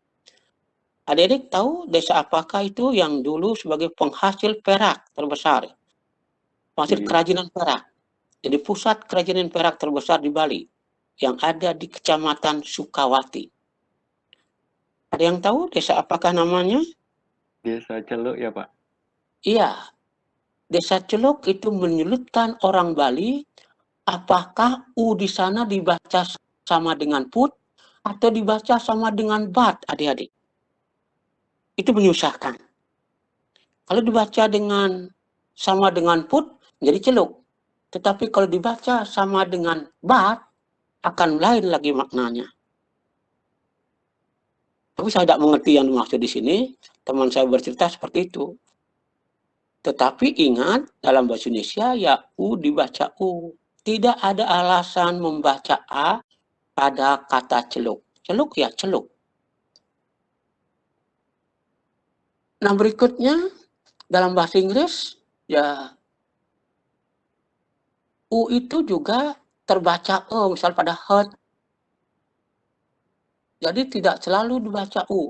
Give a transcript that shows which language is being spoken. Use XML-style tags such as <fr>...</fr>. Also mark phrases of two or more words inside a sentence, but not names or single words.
<id>Adik-adik tahu desa apakah itu yang dulu sebagai penghasil perak terbesar? Penghasil kerajinan perak. Jadi pusat kerajinan perak terbesar di Bali yang ada di Kecamatan Sukawati. Ada yang tahu desa apakah namanya? Desa Celuk ya Pak? Iya. Desa Celuk itu menyulitkan orang Bali, apakah u di sana dibaca sama dengan put atau dibaca sama dengan but, adik-adik. Itu menyusahkan. Kalau dibaca sama dengan put, jadi celuk. Tetapi kalau dibaca sama dengan but, akan lain lagi maknanya. Tapi saya tidak mengerti yang dimaksud di sini. Teman saya bercerita seperti itu. Tetapi ingat, dalam bahasa Indonesia, ya u dibaca u. Tidak ada alasan membaca a pada kata celuk. Celuk ya celuk. Nah, berikutnya dalam bahasa Inggris, ya u itu juga terbaca e, misal pada hurt. Jadi tidak selalu dibaca u.</id>